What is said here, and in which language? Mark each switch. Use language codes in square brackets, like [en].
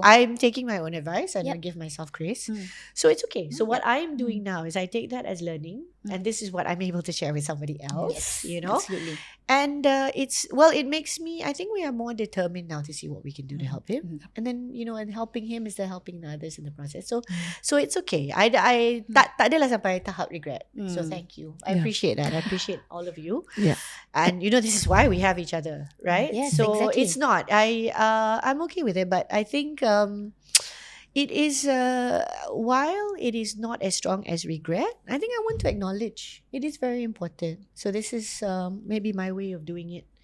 [en] I'm taking my own advice and I give myself grace. So it's okay. So what I'm doing now is I take that as learning, and this is what I'm able to share with somebody else. Absolutely. And it makes me, I think we are more determined now to see what we can do to help him. And then, and helping him is then helping the others in the process. So it's okay. [ms] I tak adalah sampai tahap regret. [en] So thank you. I appreciate that. I appreciate all of you. Yeah. And this is why we have each other, right? Yes, so exactly. it's not. I'm okay with it, but I think it is while it is not as strong as regret, I think I want to acknowledge it is very important. So this is maybe my way of doing it.